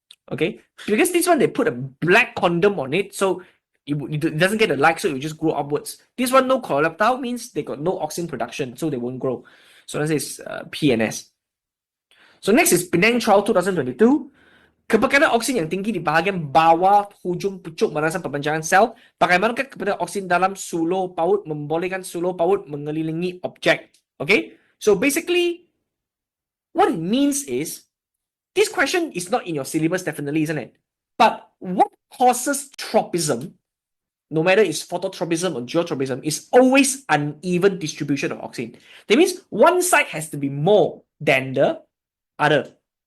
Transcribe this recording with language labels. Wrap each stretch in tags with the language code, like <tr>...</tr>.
<en>Okay, because this one they put a black condom on it, so it doesn't get the light, so it will just grow upwards. This one no coleoptile means they got no auxine production, so they won't grow. So this is P and S. So next is Penang Trial 2022.</en> <ms>Kepekanan oksin yang tinggi di bahagian bawah hujung pucuk merangsang perpanjangan sel. Bagaimanakah kepada oksin dalam sulur paut membolehkan sulur paut mengelilingi objek?</ms> <en>Okay, so basically what it means is this question is not in your syllabus definitely, isn't it? But what causes tropism, no matter it's phototropism or geotropism, is always uneven distribution of oxygen. That means one side has to be more than the other.</en>